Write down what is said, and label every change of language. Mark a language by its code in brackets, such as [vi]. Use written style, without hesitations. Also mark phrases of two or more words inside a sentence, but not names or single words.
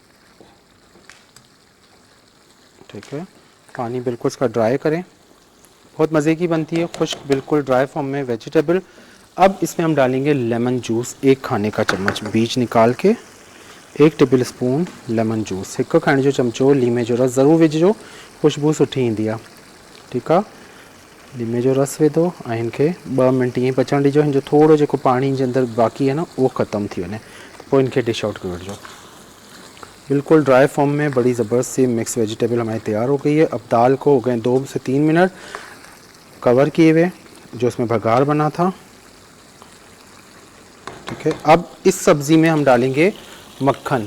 [ur] ٹھیک ہے، پانی بالکل اس کا ڈرائی کریں، بہت مزے کی بنتی ہے، خشک بالکل [en] dry form [ur] میں ویجیٹیبل. اب اس میں ہم ڈالیں گے [en] lemon juice, [ur] 1 کھانے کا چمچ، بیج نکال کے [en] 1 table spoon lemon juice, [sd] 1 खाने जो चमचो लीमे जो रस ज़रूर विझो, खुशबू सुठी ईंदी आहे। ठीकु आहे, लीमे जो रस विधो ऐं हिनखे 2 मिंट ईअं पचण ॾिजो। हिन जो थोरो जेको पाणी जे अंदर बाक़ी [ur] ہے نا وہ [sd] ख़त्म थी वञे, पोइ इनखे डिश आउट करे वठिजो। [ur] بالکل [en] dry form [ur] میں بڑی زبردست سی [en] mix vegetable [ur] ہماری تیار ہو گئی ہے. اب دال کو ہو گئے 2 سے 3 منٹ کور کیے ہوئے، جو اس میں بگھار بنا تھا. ٹھیک ہے، اب اس سبزی میں ہم ڈالیں گے مکھن.